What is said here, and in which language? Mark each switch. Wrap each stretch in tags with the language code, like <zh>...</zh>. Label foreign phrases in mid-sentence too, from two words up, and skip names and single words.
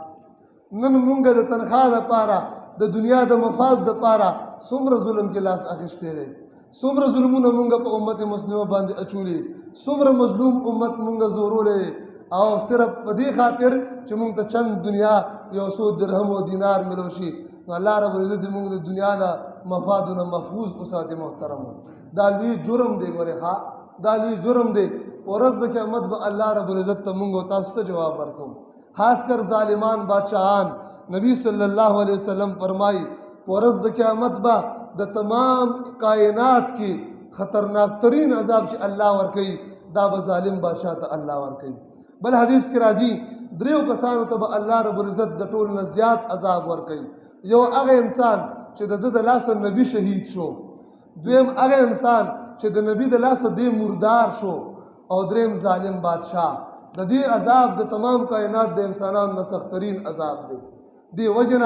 <ps>نن مونږ د تنخواه لپاره د دنیا د مفاد لپاره څومره ظلم کې لاس اخیستی دی څومره ظلمونه مونږ په امت مسلمه باندې اچولي څومره مظلوم امت مونږ زورولی او صرف په دې خاطر چې مونږ ته چند دنیا یو څو درهم او دینار ملو شي نو</ps> <ar>الله رب العزت</ar> <ps>دې مونږ د دنیا د مفادونه محفوظ وساتي محترمو دا لوی جرم دی ګورې دا لوی جرم دی په ورځ د قیامت به</ps> <ar>الله رب العزت</ar> <ps>ته مونږ او تاسو ته جواب ورکوو خاص کر ظالمان بادشاہان نبی</ps> <ar>صلی اللہ علیہ وسلم</ar> <ps>فرمائی ورځ د قیامت به د تمام کائنات کی خطرناک ترین عذاب چې الله ورکوي دا به ظالم بادشاہ ته الله ورکوي بل حدیث کې راځي دریو کسانو ته به</ps> <ar>الله رب العزت</ar> <ps>د ټولو نه زیات عذاب ورکوي یو هغه انسان چې د ده د لاسه نبی شهید شو دویم هغه انسان چې د نبی د لاسه دی مردار شو او دریم ظالم بادشاہ د دې عذاب د تمام کائنات د انسانانو نه سخترین عذاب دی دی وجنه</ps>